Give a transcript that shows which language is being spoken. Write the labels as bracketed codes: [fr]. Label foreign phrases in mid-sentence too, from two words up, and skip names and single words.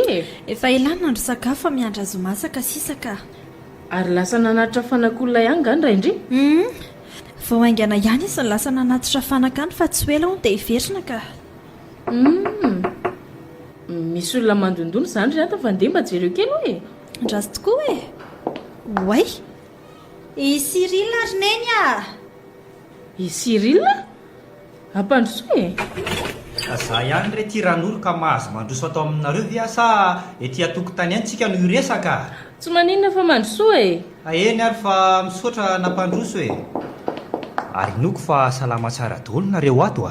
[mg] efa ilana andro sakafo fa miandra azo masaka sisaka ary lasa nanatitra fanak'olona ihany ngany ray indry vao aingana ihany izy ny lasa nanatitra fanaka any fa tsy ho ela ho dia hiverina ka misy olona mandondony izany ry ata fa ndeha mba jereo kely hoe ndrasy tokoa way i Cyril ary neny i Cyril ampandroso za ihany re ty ran'olo ka mahazo mandroso atao aminareo ve sa ety atokotany ihany tsika no iresaka tsy maninona fa mandroso eny ary fa misaotra nampandroso ary noko fa salama tsara daholo nareo ato